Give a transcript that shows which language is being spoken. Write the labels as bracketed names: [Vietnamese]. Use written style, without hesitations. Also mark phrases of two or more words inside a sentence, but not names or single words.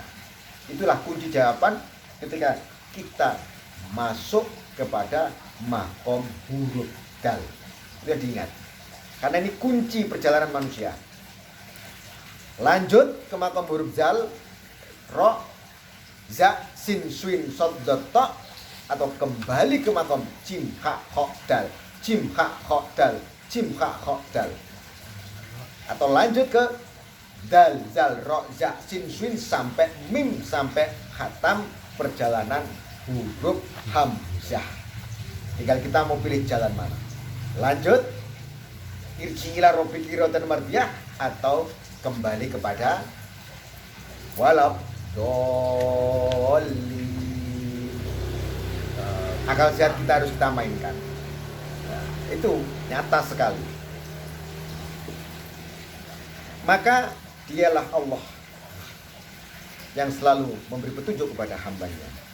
[Indonesian] Itulah kunci jawaban ketika kita masuk kepada makom huruf dal. Sudah diingat, karena ini kunci perjalanan manusia. Lanjut ke makom huruf dal, ro, za, sin, swin, sod, dot, to, atau kembali ke makom jim, ha, ho, dal, jim, ha, ho, dal, jim, ha, ho, dal, atau lanjut ke dal, zal, ro, za, sin, swin sampai mim, sampai khatam perjalanan huruf hamzah. Tinggal kita mau pilih jalan mana. Lanjut [Arabic] ارجعي إلى ربك راضية مرضية, [Indonesian] atau kembali kepada [Arabic] ولا الضالين. [Indonesian] Akal sehat kita harus kita mainkan. Nah, itu nyata sekali. Maka dialah Allah yang selalu memberi petunjuk kepada hambanya.